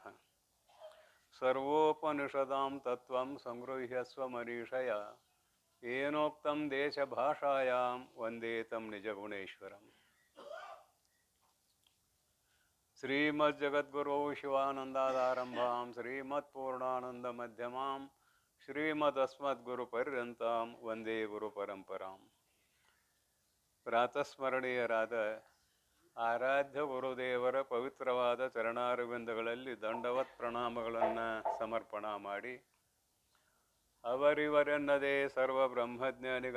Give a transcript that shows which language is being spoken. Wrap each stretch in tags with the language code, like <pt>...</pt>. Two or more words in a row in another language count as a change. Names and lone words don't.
<sa>सर्वोपनिषदां तत्त्वं संगृह्य स्वमनीषया येनोक्तं देशभाषायां वन्दे तं निजगुणेश्वरम्। श्रीमज्जगद्गुरो शिवानन्दादारम्भां श्रीमत्पूर्णानन्दमध्यमां ಶ್ರೀಮದಸ್ಮದ್ಗುರುಪರ್ಯಂತಾಂ ವಂದೇ ಗುರುಪರಂಪರಾಂ.</sa> <kn>ಪ್ರಾತಸ್ಮರಣೀಯರಾದ ಆರಾಧ್ಯ ಗುರುದೇವರ ಪವಿತ್ರವಾದ ಚರಣಾರವಿಂದಗಳಲ್ಲಿ ದಂಡವತ್ ಪ್ರಣಾಮಗಳನ್ನು ಸಮರ್ಪಣಾ ಮಾಡಿ, ಅವರಿವರೆನ್ನದೇ ಸರ್ವ ಬ್ರಹ್ಮಜ್ಞಾನಿಗಳ</kn>